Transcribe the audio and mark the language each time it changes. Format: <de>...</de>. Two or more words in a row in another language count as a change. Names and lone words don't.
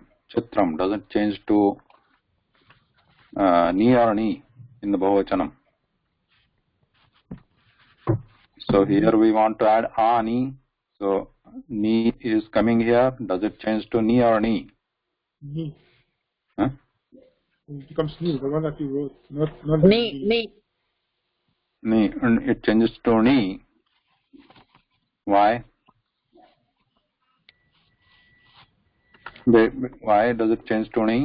<en>Chitram doesn't change to ni or ni in the Bahuvachanam. So here we want to add ani. So ni is coming here. Does it change to ni or ni? Ni. Huh? It becomes ni, the one that you wrote, not Ni, ni. Ni, and it changes to ni. Why? Why does it change to ni?</en>